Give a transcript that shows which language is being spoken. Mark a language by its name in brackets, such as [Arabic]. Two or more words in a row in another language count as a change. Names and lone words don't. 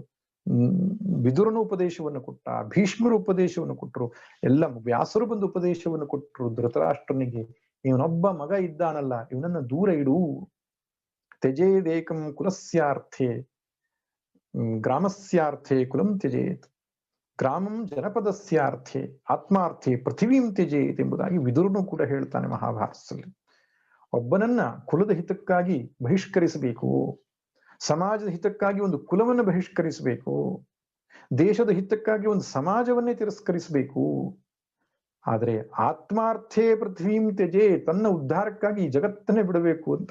[Kannada] ವಿದುರನು ಉಪದೇಶವನ್ನು ಕೊಟ್ಟ, ಭೀಷ್ಮರು ಉಪದೇಶವನ್ನು ಕೊಟ್ಟರು, ಎಲ್ಲ ವ್ಯಾಸರು ಬಂದು ಉಪದೇಶವನ್ನು ಕೊಟ್ಟರು ಧೃತರಾಷ್ಟ್ರನಿಗೆ. ಇವನೊಬ್ಬ ಮಗ ಇದ್ದಾನಲ್ಲ, ಇವನನ್ನ ದೂರ ಇಡು. [Sanskrit] ತ್ಯಜೇದೇಕಂ ಕುಲಸ್ಯಾರ್ಥೆ ಗ್ರಾಮಸ್ಯಾರ್ಥೆ ಕುಲಂ ತ್ಯಜೇತ್, ಗ್ರಾಮಂ ಜನಪದಸ್ಯಾರ್ಥೆ ಆತ್ಮಾರ್ಥೆ ಪೃಥಿವೀಂ ತ್ಯಜೇತ್ [Kannada] ಎಂಬುದಾಗಿ ವಿದುರನು ಕೂಡ ಹೇಳ್ತಾನೆ ಮಹಾಭಾರತದಲ್ಲಿ. ಒಬ್ಬನನ್ನ ಕುಲದ ಹಿತಕ್ಕಾಗಿ ಬಹಿಷ್ಕರಿಸಬೇಕು, ಸಮಾಜದ ಹಿತಕ್ಕಾಗಿ ಒಂದು ಕುಲವನ್ನು ಬಹಿಷ್ಕರಿಸಬೇಕು, ದೇಶದ ಹಿತಕ್ಕಾಗಿ ಒಂದು ಸಮಾಜವನ್ನೇ ತಿರಸ್ಕರಿಸಬೇಕು. ಆದರೆ [Sanskrit] ಆತ್ಮಾರ್ಥೇ ಪೃಥ್ವೀಂ ತ್ಯಜೆ, [Kannada] ತನ್ನ ಉದ್ಧಾರಕ್ಕಾಗಿ ಈ ಜಗತ್ತನ್ನೇ ಬಿಡಬೇಕು ಅಂತ.